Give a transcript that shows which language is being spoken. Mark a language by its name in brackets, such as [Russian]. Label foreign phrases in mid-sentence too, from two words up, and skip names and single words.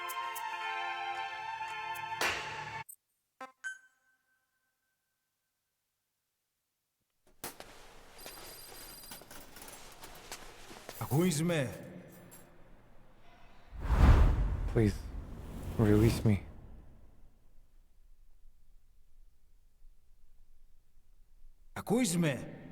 [Greek] Ακούεις με? [English] Please, release me. [Greek] Ακούεις με?